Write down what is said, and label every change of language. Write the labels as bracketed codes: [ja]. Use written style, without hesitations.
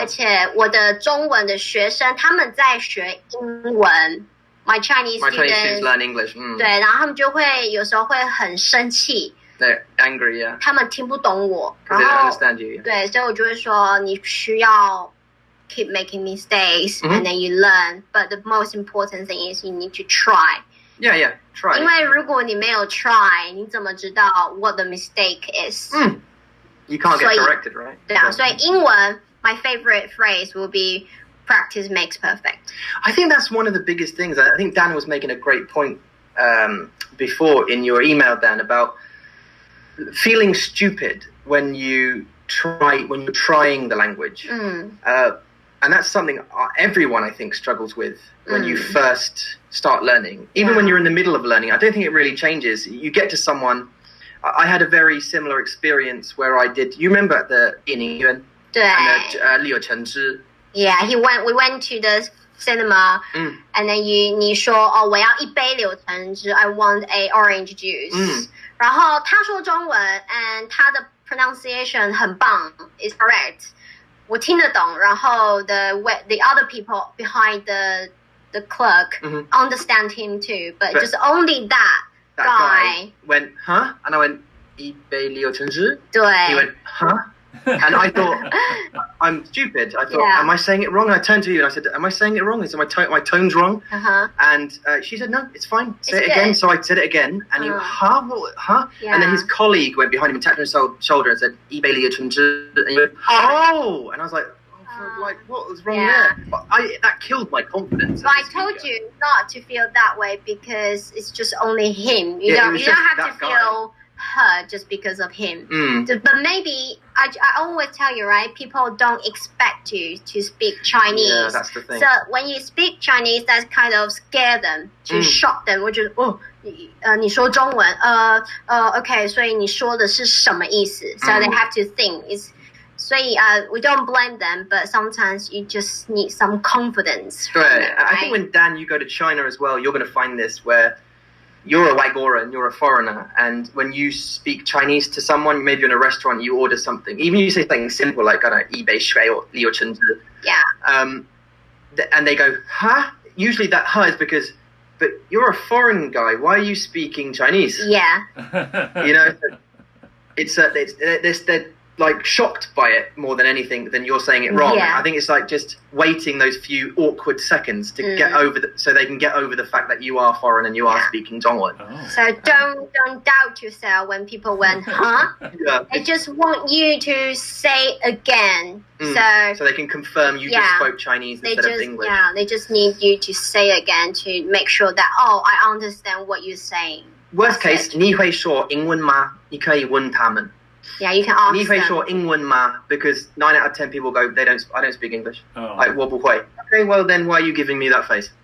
[zh] 而且我的中文的学生他们在学英文。 [en] My Chinese students learn English. [zh] 对，然后他们就会有时候会很生气。 [en] They're angry, yeah. [zh] 他们听不懂我， [en] They don't understand you. [zh] 对，所以我就会说，你需要 [en] keep making mistakes and then you learn. But the most important thing is you need to try. Yeah, try. [zh] 因为如果你没有 try， 你怎么知道 [en] what the mistake is? You can't get corrected, right? [zh] 对啊，所以英文 [en] my favorite phrase will be practice makes perfect. I think that's one of the biggest things. I think Dan was making a great point before in your email, Dan, about feeling stupid when you're trying the language. And that's something everyone, I think, struggles with when you first start learning. Even when you're in the middle of learning, I don't think it really changes. You get to someone. I had a very similar experience where I did. You remember the 电影院 and 李有成之 Yeah, we went to the cinema, and then [zh] 你说我要一杯柳橙汁 [en] I want a orange juice. [zh] 然后他说中文 and 他的 pronunciation 很棒 [en] is correct. [zh] 我听得懂，然后 [en] the other people behind the clerk understand him too, but just only that guy went, huh? And I went, 一杯柳橙汁? [zh] 对 [en] He went, huh? And I thought, I'm stupid. I thought, am I saying it wrong? And I turned to you and I said, am I saying it wrong? Is my tone's wrong? And she said, no, it's fine. Say it again. So I said it again. And he went, huh? What, huh? Yeah. And then his colleague went behind him and tapped him on his shoulder and said, 一杯柳橙汁. And he went, oh! And I was like, what was wrong there? But that killed my confidence. But I told you not to feel that way because it's just only him. You don't have to feel hurt just because of him. But maybe I always tell you, right? People don't expect you to speak Chinese. Yeah, that's the thing. So when you speak Chinese, that kind of scare them, to shock them. [zh] 我觉得你说中文，OK， 所以你说的是什么意思？ [en] So they have to think. So we don't blame them, but sometimes you just need some confidence. Right. I think when Dan, you go to China as well, you're going to find this where you're a Waigoran, you're a foreigner, and when you speak Chinese to someone, maybe in a restaurant, you order something. Even you say something simple like, I don't know, 一杯水 or 柳橙汁. Yeah. And they go, huh? Usually that huh is because, but you're a foreign guy. Why are you speaking Chinese? Yeah. You know, they're like shocked by it more than anything than you're saying it wrong. Yeah. I think it's like just waiting those few awkward seconds to get over so they can get over the fact that you are foreign and you are speaking Zhongwen. So don't doubt yourself when people went, huh? They just want you to say again. So they can confirm you just spoke Chinese instead of English. Yeah, they just need you to say again to make sure that, I understand what you're saying. [zh] Worst case, 你会说英文吗? 你可以问他们. [en] Yeah, you can ask them. [zh] 你会说英文吗? [en] Because 9 out of 10 people go, I don't speak English. Like, [zh] 我不会. [en] Okay, well then why are you giving me that face?